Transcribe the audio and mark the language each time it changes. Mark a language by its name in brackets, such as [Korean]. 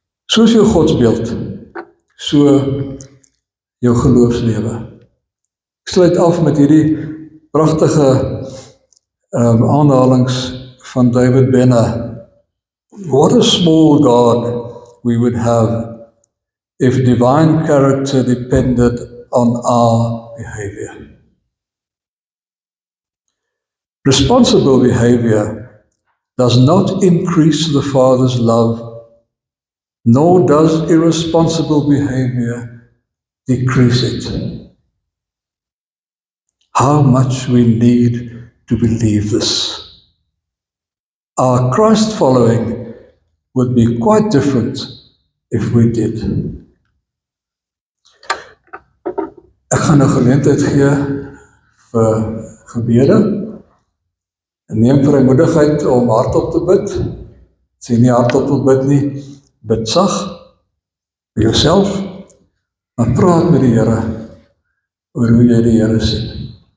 [Afrikaans] So is jou godsbeeld, so jou geloofslewe. Ek sluit af met hierdie pragtige aanhalings van David Benner. [English] What a small God we would have if divine character depended on our behavior. Responsible behavior does not increase the Father's love, nor does irresponsible behavior decrease it. How much we need to believe this. Our Christ following would be quite different if we did. [Afrikaans] Ek gaan nou geleentheid gee vir gebede. En neem vrymoedigheid om hardop te bid. As jy nie hardop wil bid nie, bid sag vir jouself, maar praat met die Here oor hoe jy die Here sien.